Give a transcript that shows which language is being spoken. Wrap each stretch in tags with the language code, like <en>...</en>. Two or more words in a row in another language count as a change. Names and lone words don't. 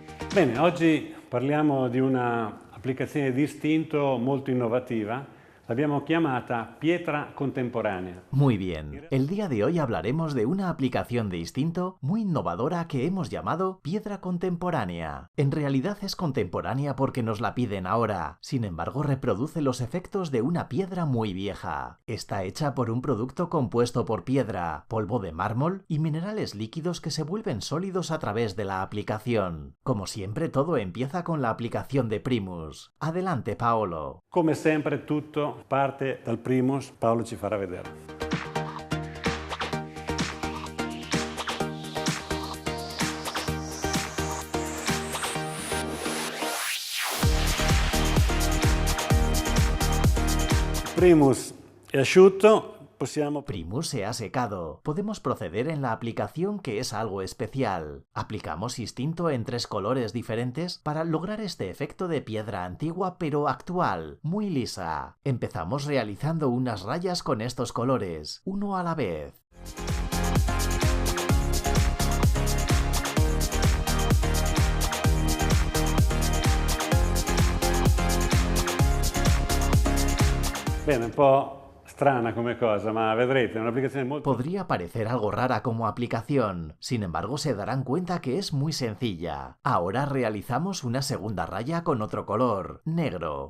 <it>Bene, oggi parliamo di un'applicazione di istinto molto innovativa. L'abbiamo chiamata pietra contemporanea.</it> <es>Muy bien, el día de hoy hablaremos de una aplicación de instinto muy innovadora que hemos llamado piedra contemporánea. En realidad es contemporánea porque nos la piden ahora, sin embargo reproduce los efectos de una piedra muy vieja. Está hecha por un producto compuesto por piedra, polvo de mármol y minerales líquidos que se vuelven sólidos a través de la aplicación. Como siempre, todo empieza con la aplicación de Primus. Adelante, Paolo.</es> <it>Come sempre tutto parte dal primus, Paolo ci farà vedere. Primus è asciutto.</it> <es>Primus se ha secado. Podemos proceder en la aplicación, que es algo especial. Aplicamos instinto en 3 colores diferentes para lograr este efecto de piedra antigua pero actual, muy lisa. Empezamos realizando unas rayas con estos colores, uno a la vez.</es> <it>Bene, un po' strana come cosa, ma vedrete, è un'applicazione molto...</it> <es>Podría parecer algo rara como aplicación, sin embargo se darán cuenta que es muy sencilla. Ahora realizamos una segunda raya con otro color, negro.</es>